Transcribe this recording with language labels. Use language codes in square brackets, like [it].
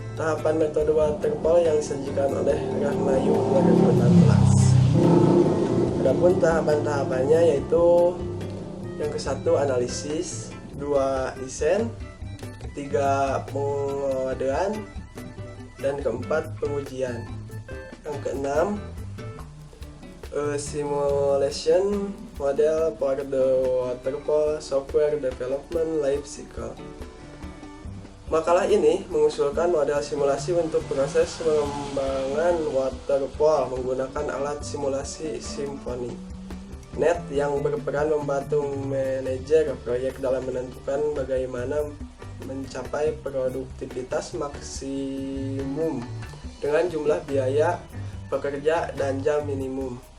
[id] Tahapan metode waterfall yang disajikan oleh Rahmayu 2016. Adapun tahapan-tahapannya yaitu yang ke-1 analisis, 2 desain, ketiga pengodean, dan keempat pengujian. Yang keenam [en] A simulation model for the waterfall software development life cycle. [id] Makalah ini mengusulkan model simulasi untuk proses pengembangan waterfall menggunakan alat simulasi Symfony Net yang berperan membantu manajer proyek dalam menentukan bagaimana mencapai produktivitas maksimum dengan jumlah biaya pekerja dan jam minimum.